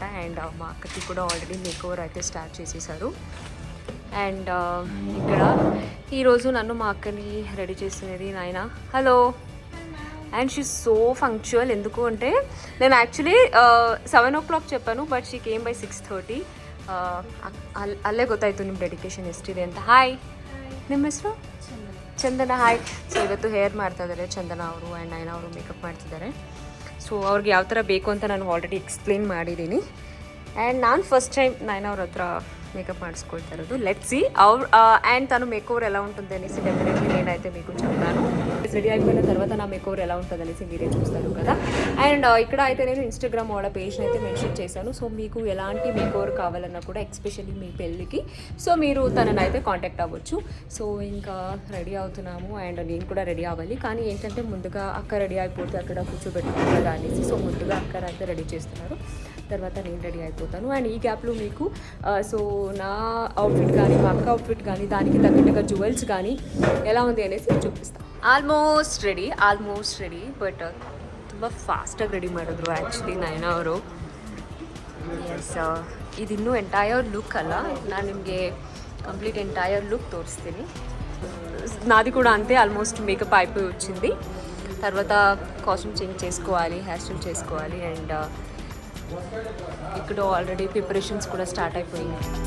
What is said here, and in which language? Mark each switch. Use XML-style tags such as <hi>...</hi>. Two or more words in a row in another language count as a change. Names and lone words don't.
<te>అండ్ మా అక్కకి కూడా</te> <en>already makeover</en> <te>అయితే స్టార్ట్ చేసేసారు. అండ్ ఇక్కడ ఈరోజు నన్ను మా అక్కని రెడీ చేస్తున్నది నాయన.</te> <en>Hello. And she so punctual.</en> <te>ఎందుకు అంటే నేను యాక్చువల్లీ 7 o'clock చెప్పాను,</te> <en>But she came by 6:30.</en> <kn>ಅಲ್ಲೇ ಗೊತ್ತಾಯಿತು ನಿಮ್ಮ ಡೆಡಿಕೇಶನ್ ಎಷ್ಟಿದೆ ಅಂತ. ಹಾಯ್, ನಿಮ್ಮ ಹೆಸರು? ಚಂದನ. ಹಾಯ್. ಸೊ ಇವತ್ತು ಹೇರ್ ಮಾಡ್ತಾ ಇದ್ದಾರೆ ಚಂದನ ಅವರು, ಆ್ಯಂಡ್ ನಯನ ಅವರು ಮೇಕಪ್ ಮಾಡ್ತಿದ್ದಾರೆ. ಸೊ ಅವ್ರಿಗೆ ಯಾವ ಥರ ಬೇಕು ಅಂತ ನಾನು</kn> <en>already explain</en> <kn>ಮಾಡಿದ್ದೀನಿ. ಆ್ಯಂಡ್ ನಾನು</kn> <en>first time</en> <kn>ನಯನ ಅವ್ರ ಹತ್ರ మేకప్ ಮಾಡಿಸ್ಕೊಳ್ತಾ ఇರೋದು.</kn> <en>let's see and</en> <te>తను మేకోవర్ ఎలా ఉంటుంది అనేసి డెఫినెట్లీ నేనైతే మీకు చెప్తాను. రెడీ అయిపోయిన తర్వాత నా మేకోవర్ ఎలా ఉంటుంది అనేసి మీరే చూస్తారు కదా. అండ్ ఇక్కడ అయితే నేను ఇన్స్టాగ్రామ్ వాళ్ళ పేజ్ని అయితే మెన్షన్ చేశాను. సో మీకు ఎలాంటి మేకోవర్ కావాలన్నా కూడా, ఎస్పెషల్లీ మీ పెళ్ళికి, సో మీరు తనని అయితే కాంటాక్ట్ అవ్వచ్చు. సో ఇంకా రెడీ అవుతున్నాము, అండ్ నేను కూడా రెడీ అవ్వాలి. కానీ ఏంటంటే ముందుగా అక్క రెడీ అయిపోతే అక్కడ కూర్చోబెట్టుకుంటారు కదా అనేసి, సో ముందుగా అక్క అయితే రెడీ చేస్తున్నారు, తర్వాత నేను రెడీ అయిపోతాను. అండ్ ఈ గ్యాప్లో మీకు సో నా అవుట్ఫిట్ కానీ, మా అక్క అవుట్ఫిట్ కానీ, దానికి తగ్గట్టుగా జ్యువెల్స్ కానీ ఎలా ఉంది అనేసి చూపిస్తాను.</te> <en>almost ready,</en> <kn>ಬಟ್ ತುಂಬ ಫಾಸ್ಟಾಗಿ ರೆಡಿ ಮಾಡಿದ್ರು ಆ್ಯಕ್ಚುಲಿ ನಯನ ಅವರು. ಎಸ್, ಇದಿನ್ನೂ</kn> <en>entire look</en> <kn>ಅಲ್ಲ, ನಾನು ನಿಮಗೆ</kn> <en>complete entire look</en> <kn>తోరిస్తుంది.</kn> <te>నాది కూడా అంతే, ఆల్మోస్ట్ మేకప్ అయిపోయి వచ్చింది. తర్వాత</te> <en>costume change</en> <te>చేసుకోవాలి,</te> <en>hair style</en> <te>చేసుకోవాలి. అండ్ ఇక్కడ ఆల్రెడీ ప్రిపరేషన్స్ కూడా స్టార్ట్ అయిపోయింది.</te>